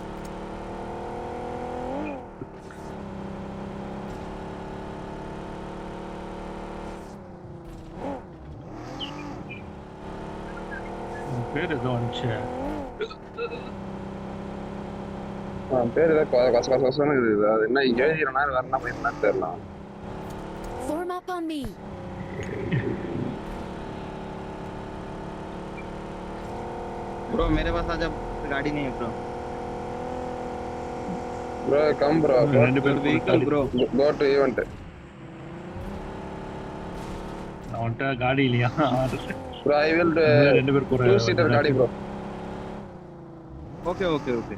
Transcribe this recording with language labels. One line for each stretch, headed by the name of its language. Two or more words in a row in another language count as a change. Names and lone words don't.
Tamil: பேர் ஏதோ வந்துச்சு. பேர் ஏதோ கசகசன்னு இருக்குது. அது என்ன எழுதிறனா வேற என்ன பண்ணிருந்தா தெரியல.
English: Form up on me.
Hindi: ब्रो मेरे पास आजा गाड़ी नहीं है ब्रो.
English: bro come bro
Tamil: ரெண்டு பேரும்
English: vehicle bro. go to event.
Tamil: அவன்கிட்ட காடி இல்லையா?
English: bro I will
Tamil: ரெண்டு பேர் போற 2 சீட்டர் காடி ப்ரோ.
English: OK OK OK.